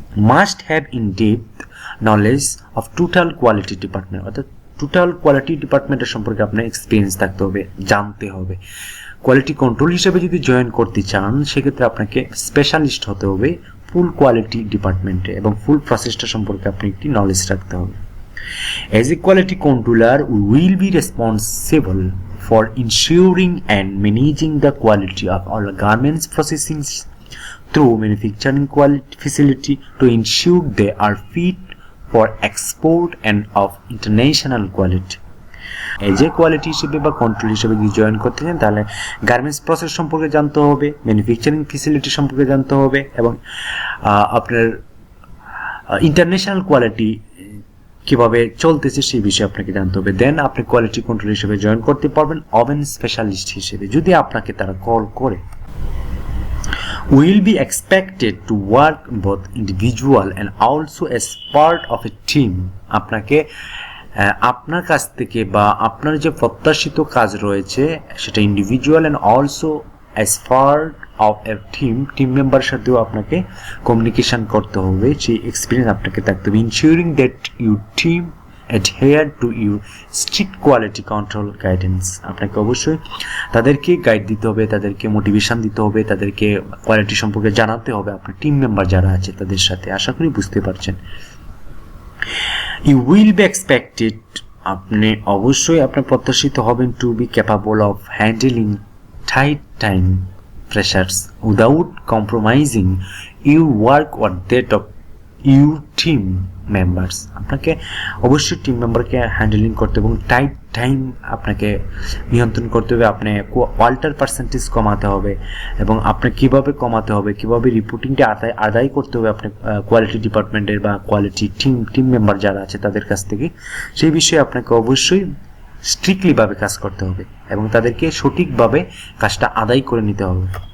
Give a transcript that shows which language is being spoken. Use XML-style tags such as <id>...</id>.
<en>must have in depth knowledge of total quality department,</en> <bn>অর্থাৎ total quality ডিপার্টমেন্টের সম্পর্কে আপনার এক্সপিরিয়েন্স থাকতে হবে, জানতে হবে। কোয়ালিটি কন্ট্রোল হিসেবে যদি জয়েন করতে চান সেক্ষেত্রে আপনাকে স্পেশালিস্ট হতে হবে ফুল কোয়ালিটি ডিপার্টমেন্টে এবং ফুল প্রসেসটা সম্পর্কে আপনি একটি নলেজ রাখতে হবে।</bn> <en>As a quality controller, we will be responsible for ensuring and managing the quality of all garments processing through manufacturing quality facility to ensure they are fit for export and of international quality.</en> <bn>As a quality হিসেবে বা control হিসেবে যদি join করতে চান তাহলে garments process সম্পর্কে জানতে হবে, ম্যানুফ্যাকচারিং ফেসিলিটি সম্পর্কে জানতে হবে এবং আপনার ইন্টারন্যাশনাল কোয়ালিটি কিভাবে চলতেছে সেই বিষয়ে আপনাকে জানতে হবে। দেন আপনি কোয়ালিটি কন্ট্রোল হিসেবে জয়েন করতে পারবেন ওভেন স্পেশালিস্ট হিসেবে যদি আপনাকে তারা কল করে।</bn> <en>Will be expected to work both individual and also as part of a team.</en> <bn>আপনাকে আপনার কাছ থেকে বা আপনার যে প্রত্যাশিত কাজ রয়েছে সেটা</bn> <en>individual and also as part of a team</en> <bn>member সাথেও আপনাকে কমিউনিকেশন করতে হবে, সেই এক্সপিরিয়েন্স আপনাকে থাকতে হবে।</bn> <en>ensuring that your team adhere to your strict quality control guidance,</en> <bn>আপনাকে অবশ্যই তাদেরকে গাইড দিতে হবে, তাদেরকে মোটিভেশন দিতে হবে, তাদেরকে কোয়ালিটি সম্পর্কে জানাতে হবে আপনার টিম মেম্বার যারা আছে তাদের সাথে। আশা করি বুঝতে পারছেন।</bn> <en>You will be expected,</en> <bn>আপনি অবশ্যই আপনার প্রত্যাশিত হবেন</bn> <en>to be capable of handling tight time pressures without compromising your work or that of your team members.</en> <bn>আপনাকে অবশ্যই টিম মেম্বারকে হ্যান্ডেলিং করতে এবং টাইট টাইম আপনাকে নিয়ন্ত্রণ করতে হবে। আপনি ওয়াল্টার পার্সেন্টেজ কমাতে হবে এবং আপনি কিভাবে কমাতে হবে, কিভাবে রিপোর্টিংটা আদায় করতে হবে আপনি কোয়ালিটি ডিপার্টমেন্টের বা কোয়ালিটি টিম মেম্বার যারা আছে তাদের কাছ থেকে, সেই বিষয়ে আপনাকে অবশ্যই স্ট্রিক্টলিভাবে কাজ করতে হবে এবং তাদেরকে সঠিকভাবে কাজটা আদায় করে নিতে হবে।</bn>